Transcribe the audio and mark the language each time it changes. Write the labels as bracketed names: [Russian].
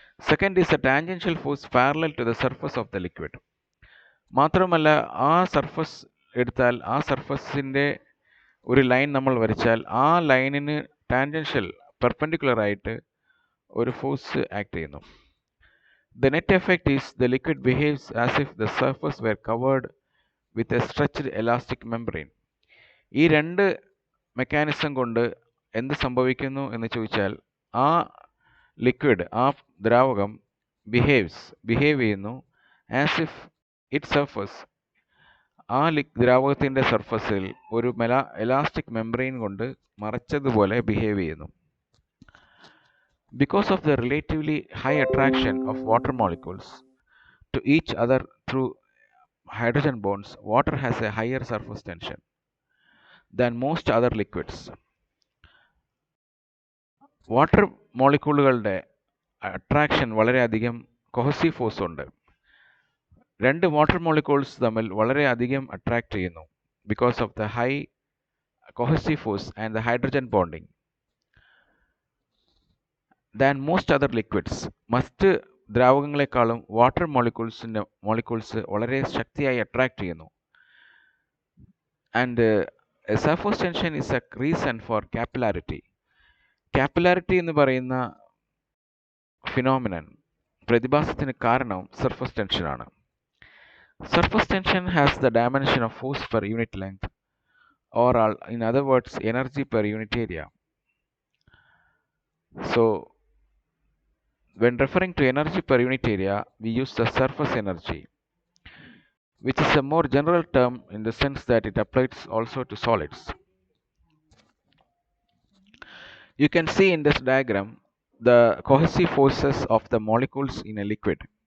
[English] Second is a tangential force parallel to the surface of the liquid. [Malayalam] മാത്രമല്ല, ആ surface എടുത്താൽ ആ സർഫസിൻ്റെ ഒരു ലൈൻ നമ്മൾ വരച്ചാൽ ആ ലൈനിന് ടാൻജൻഷ്യൽ പെർപെൻഡിക്കുലർ ആയിട്ട് ഒരു ഫോഴ്സ് ആക്ട് ചെയ്യുന്നു. [English] The net effect is the liquid behaves as if the surface were covered with a stretched elastic membrane. [Malayalam] ഈ രണ്ട് മെക്കാനിസം കൊണ്ട് എന്ത് സംഭവിക്കുന്നു എന്ന് ചോദിച്ചാൽ, ആ ലിക്വിഡ്, ആ ദ്രാവകം ബിഹേവ് ചെയ്യുന്നു [English] as if it surface, [Malayalam] ആ ദ്രാവകത്തിൻ്റെ സർഫസിൽ ഒരു എലാസ്റ്റിക് മെംബ്രെയിൻ കൊണ്ട് മറച്ചതുപോലെ ബിഹേവ് ചെയ്യുന്നു. [English] Because of the relatively high attraction of water molecules to each other through hydrogen bonds, water has a higher surface tension than most other liquids. [Malayalam] Water മോളിക്യൂളുകളുടെ attraction വളരെയധികം cohesive force ഉണ്ട്. രണ്ട് water molecules തമ്മിൽ വളരെയധികം attract ചെയ്യുന്നു [English] Because of the high cohesive force and the hydrogen bonding than most other liquids. [Malayalam] മറ്റ് ദ്രാവകങ്ങളെക്കാളും water molecules വളരെ ശക്തിയായി attract ചെയ്യുന്നു. [English] And surface tension is a reason for capillarity. [Malayalam] Capillarity എന്ന് പറയുന്ന ഫിനോമിനൻ, പ്രതിഭാസത്തിന് കാരണം സർഫസ് ടെൻഷനാണ്. [English] Surface tension has the dimension of force per unit length, or in other words, energy per unit area. So when referring to energy per unit area, we use the surface energy, which is a more general term in the sense that it applies also to solids. You can see in this diagram the cohesive forces of the molecules in a liquid.